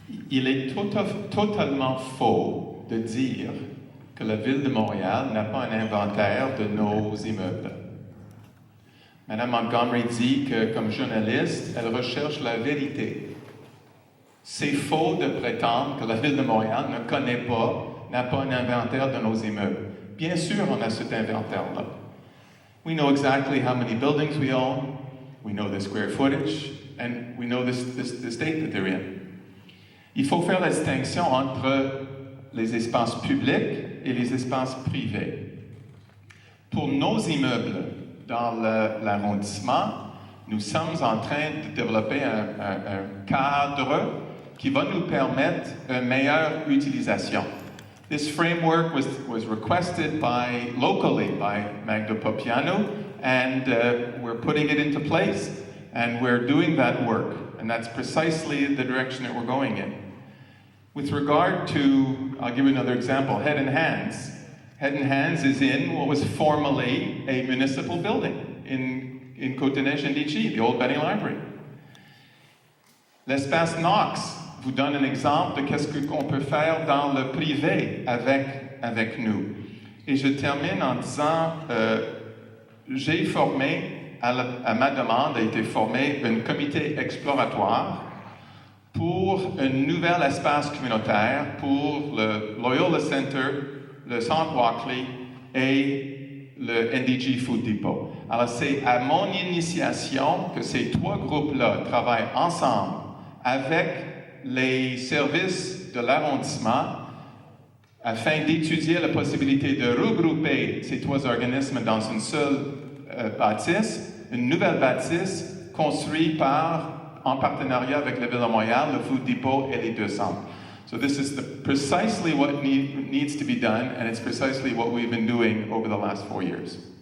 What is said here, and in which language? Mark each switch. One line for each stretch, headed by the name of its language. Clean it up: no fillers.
French: Il est totalement faux de dire que la Ville de Montréal n'a pas un inventaire de nos immeubles. Madame Montgomery dit que, comme journaliste, elle recherche la vérité. C'est faux de prétendre que la Ville de Montréal n'a pas un inventaire de nos immeubles. Bien sûr, on a cet inventaire-là.
English: We know exactly how many buildings we own, we know the square footage, and we know the state that they're in.
French: Il faut faire la distinction entre les espaces publics et les espaces privés. Pour nos immeubles dans l'arrondissement, nous sommes en train de développer un cadre qui va nous permettre une meilleure utilisation.
English: This framework was requested locally by Magda Popiano, and we're putting it into place, and we're doing that work, and that's precisely the direction that we're going in. With regard to, I'll give you another example, Head and Hands. Head and Hands is in what was formerly a municipal building in une Côte-des-Neiges NDG, the old Benny Library.
French: L'espace Knox vous donne un exemple de qu'est-ce qu'on peut faire dans le privé avec nous. Et je termine en disant, j'ai formé, à ma demande, a été formé un comité exploratoire pour un nouvel espace communautaire pour le Loyola Center, le Centre Walkley et le NDG Food Depot. Alors, c'est à mon initiation que ces trois groupes-là travaillent ensemble avec les services de l'arrondissement afin d'étudier la possibilité de regrouper ces trois organismes dans une seule bâtisse, une nouvelle bâtisse construite en partenariat avec la Ville de Montréal, le Food Depot et les deux centres.
English: So this is precisely what needs to be done, and it's precisely what we've been doing over the last 4 years.